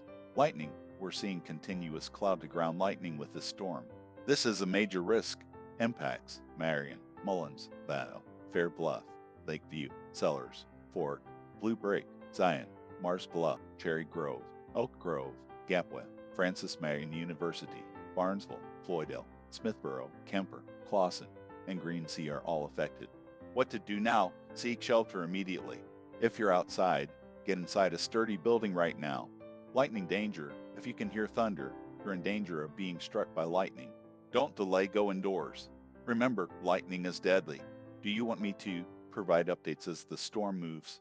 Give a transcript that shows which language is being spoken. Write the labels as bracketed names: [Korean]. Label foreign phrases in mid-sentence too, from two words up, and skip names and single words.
[English] Lightning. We're seeing continuous cloud-to-ground lightning with this storm. This is a major risk. Impacts. Marion, Mullins, Latto, Fair Bluff, Lakeview, Sellers, Fork, Blue Brick, Zion, Mars Bluff, Cherry Grove, Oak Grove, Gapwell, Francis Marion University, Barnesville, Floydale, Smithborough, Kemper, Clawson, and Green Sea are all affected. What to do now? Seek shelter immediately. If you're outside, get inside a sturdy building right now. Lightning danger. If you can hear thunder, you're in danger of being struck by lightning. Don't delay, go indoors. Remember, lightning is deadly. Do you want me to provide updates as the storm moves?